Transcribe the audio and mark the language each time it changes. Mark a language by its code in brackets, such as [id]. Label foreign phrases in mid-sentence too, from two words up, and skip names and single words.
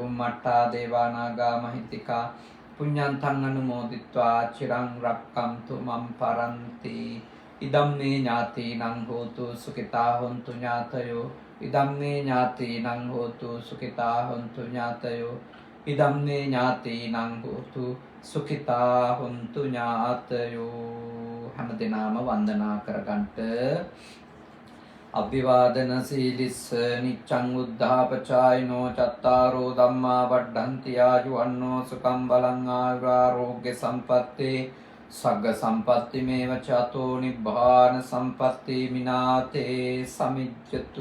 [pi] බුම්මට්ටා දේවා නාග මහිත්‍තිකා පුඤ්ඤන්තං අනුමෝදිත්වා චිරන් රැක්කන්තු මම් පරන්ති ඉදම්මේ ඥාතීනං හෝතු සුඛිතා හොන්තු ඥාතයෝ ඉදම්මේ ඥාතීනං හෝතු සුඛිතා හොන්තු ඥාතයෝ ඉදම්මේ ඥාතීනං හෝතු සුඛිතා හොන්තු ඥාතයෝ [si] හැම දිනම වන්දනා කරගන්නට [pi] අභිවාදන සීලිස්ස නිච්ඡං උද්ධාපචායිනෝ චත්තාරෝ ධම්මා වඩ්ඩන්ති ආයුවන්නෝ සුඛං බලං ආයුරාෝග්‍ය සම්පත්තේ සග්ග සම්පත්ති මේව චතෝ නිබ්බාන සම්පත්ති මිනාතේ සමිජ්ජතු.